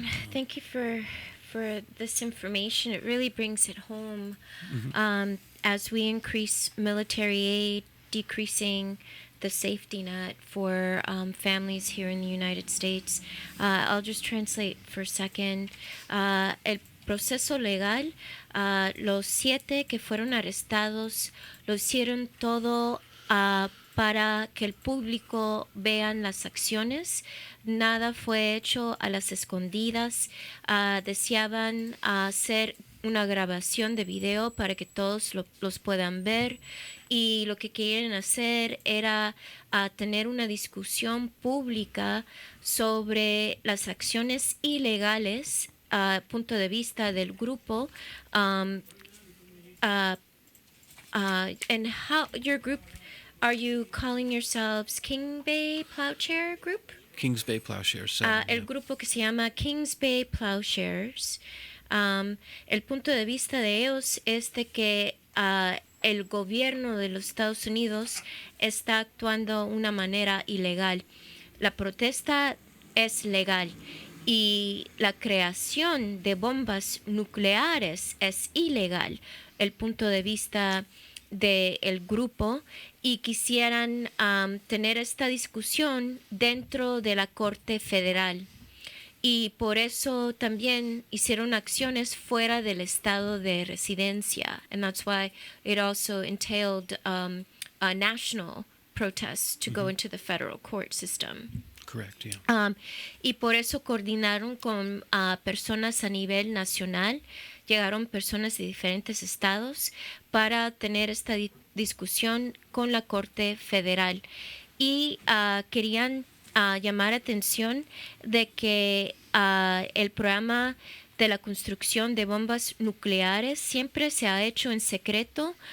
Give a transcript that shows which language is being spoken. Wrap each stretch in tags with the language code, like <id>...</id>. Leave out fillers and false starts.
<en>Thank you for this information. It really brings it home. As we increase military aid, decreasing the safety net for families here in the United States. I'll just translate for a second.</en> <es>El proceso legal, los 7 que fueron arrestados lo hicieron todo para que el público vean las acciones. Nada fue hecho a las escondidas. Deseaban hacer una grabación de video para que todos los puedan ver, y lo que querían hacer era tener una discusión pública sobre las acciones ilegales punto de vista del grupo.</es> <en>And how your group, are you calling yourselves King Bay Plowshare Group? Kings Bay Plowshares.</en> <es>El grupo que se llama Kings Bay Plowshares. El punto de vista de ellos es de que el gobierno de los Estados Unidos está actuando de una manera ilegal. La protesta es legal y la creación de bombas nucleares es ilegal. El punto de vista del grupo, y quisieran tener esta discusión dentro de la Corte Federal. Y por eso también hicieron acciones fuera del estado de residencia.</es> <en>And that's why it also entailed a national protest to go into the federal court system. Correct, yeah.</en> <es>Y por eso coordinaron con personas a nivel nacional. Llegaron personas de diferentes estados para tener esta discusión con la Corte Federal. Y querían llamar atención de que el programa de la construcción de bombas nucleares siempre se ha hecho en secreto.</es>